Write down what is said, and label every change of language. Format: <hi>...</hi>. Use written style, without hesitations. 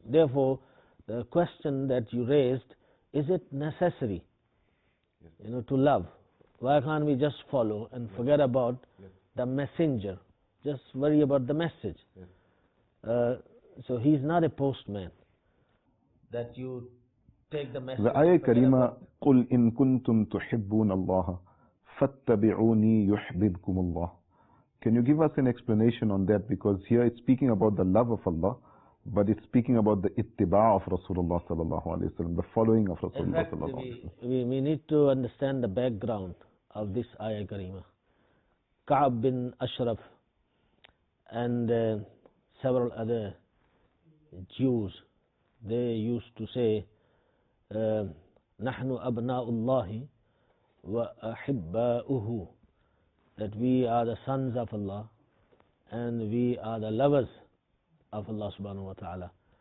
<en>Therefore, the question that you raised, is it necessary, to love? Why can't we just follow and forget about the messenger? Just worry about the message. So he's not a postman that you take the message. The ayah Karima,</en> <ar>قُلْ إِن كُنْتُمْ تُحِبُّونَ اللَّهَ فَاتَّبِعُونِي يُحْبِبْكُمُ اللَّهُ.</ar> <en>Can you give us an explanation on that? Because here it's speaking about the love of Allah, but it's speaking about the ittiba' of Rasulullah sallallahu alaihi wasallam, the following of Rasulullah sallallahu alaihi wasallam. We need to understand the background of this ayah Karima. Ka'ab bin Ashraf and several other Jews, they used to say,</en> <ar>نحن أبناء الله وأحباؤه,</ar> <en>that we are the sons of Allah and we are the lovers of Allah subhanahu wa ta'ala.</en>